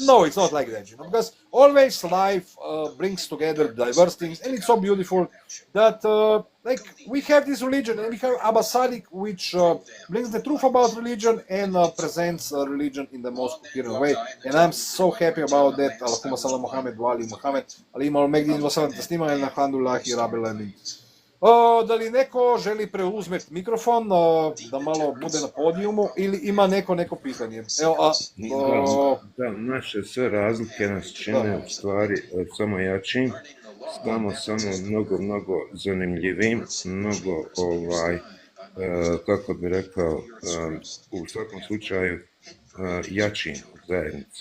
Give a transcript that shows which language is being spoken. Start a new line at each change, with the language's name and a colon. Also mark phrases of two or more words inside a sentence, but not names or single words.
English: No, it's not like that, because always life brings together diverse things, and it's so beautiful that like we have this religion, and we have Abba Sadiq, which brings the truth about religion and presents religion in the most coherent way, and I'm so happy about that.
Arabic: اللهم صل محمد وآل محمد عليه و megdin وسلم تسليما الحمد لله رب العالمين.
Bosnian: Da li neko želi preuzmeti mikrofon, da malo bude na podijumu, ili ima neko pitanje? Da, naše sve razlike nas čine u stvari samo jačim, samo mnogo zanimljivim, mnogo kako bi rekao, u svakom slučaju jačim zajednici.